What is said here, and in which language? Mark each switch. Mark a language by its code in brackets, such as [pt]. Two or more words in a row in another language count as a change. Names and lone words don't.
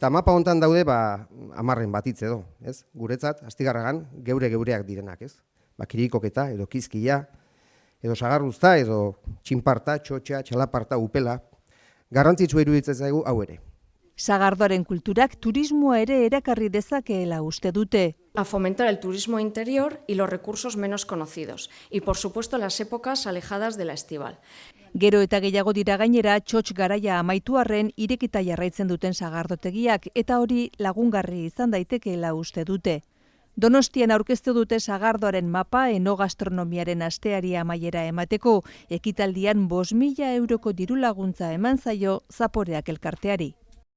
[eu] Eta mapa hontan daude 10 batitz edo, ez? Guretzat, astigarragan, geureak direnak, ez? Kirikoketa edo kizkia, edo sagarruzta, edo txinparta, txotxa, txalaparta, upela. Garrantzitsua iruditzen zaigu hau ere. Sagardoaren kulturak turismoa ere erakarri dezakeela uste dute. [es] A fomentar el turismo interior y los recursos menos conocidos, y por supuesto las épocas alejadas de la estival. [eu] Gero eta gehiago dira gainera txotx garaia amaitu arren irekita jarraitzen duten sagardotegiak eta hori lagungarri izan daitekeela uste dute. Donostian aurkeztu dute sagardoaren mapa enogastronomiaren asteari amaiera emateko, ekitaldian 5.000 euroko diru laguntza eman zaio Zaporeak elkarteari.